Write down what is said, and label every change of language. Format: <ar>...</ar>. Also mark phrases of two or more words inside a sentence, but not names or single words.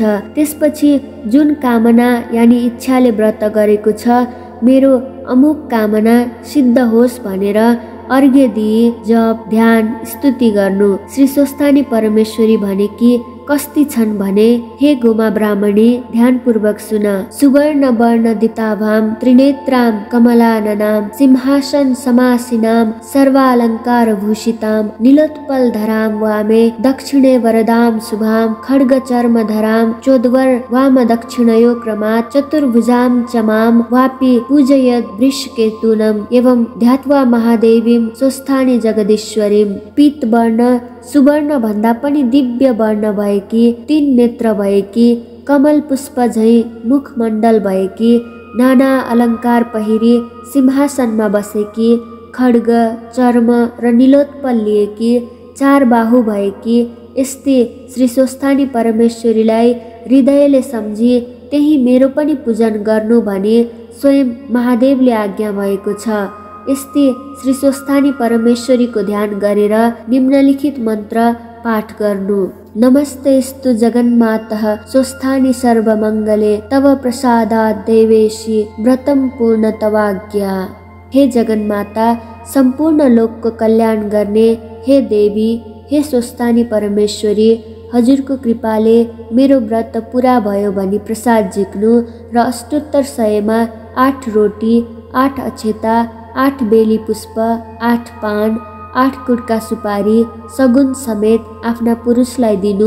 <ne>त्यसपछि जुन कामना यानि इच्छाले व्रत गरेको छ, मेरो अमुक कामना सिद्ध होस् भनेर अर्घ्य दिई जप, ध्यान, स्तुति गर्नु। श्री स्वस्थानी परमेश्वरी भनेकी कस्ती छन् भने, हे गोमा ब्राह्मणी ध्यानपूर्वक सुन।</ne> <sa>सुवर्ण वर्ण दिताभाम त्रिनेत्राम कमलाननाम सिंहासन समासीनाम सर्वालंकार भूषिताम नीलोत्पल धराम वामे दक्षिणे वरदाम शुभाम खड्ग चर्म धराम चोद्वर वाम दक्षिणयो क्रमात् चतुर्भुजाम चमाम वापि पूजयत वृषकेतुनम एवं ध्यात्वा महादेवीम स्वस्थानी जगदीश्वरीम।</sa> <ne>पीत वर्ण सुवर्ण भन्दा पनि दिव्य वर्ण भएकी, 3 नेत्र भएकी, कमल पुष्प झैं मुखमण्डल भएकी, नाना अलङ्कार पहिरी सिंहासनमा बसेकी, खड्ग, चर्म र नीलोत्पल लिएकी, 4 बाहु भएकी यस्ती श्री स्वस्थानी परमेश्वरीलाई हृदयले सम्झी त्यही मेरो पनि पूजन गर्नु भनी स्वयं महादेवले आज्ञा भएको छ। यस्ती श्री स्वस्थानी परमेश्वरीको ध्यान गरेर निम्नलिखित मन्त्र पाठ गर्नु।</ne> <sa>नमस्तेस्तु जगन्मातः स्वस्थानी सर्वमङ्गले तव प्रसादात् देवेशी व्रतम पूर्ण तवाज्ञा।</sa> <ne>हे जगन्माता, सम्पूर्ण लोकको कल्याण गर्ने हे देवी, हे स्वस्थानी परमेश्वरी, हजुरको कृपाले मेरो व्रत पुरा भयो भनी प्रसाद झिक्नु र अष्टोत्तर 100मा 8 रोटी, 8 अक्षता, 8 बेली पुष्प, 8 पान, 8 कुटका सुपारी सगुन समेत आफ्ना पुरुषलाई दिनु।</ne>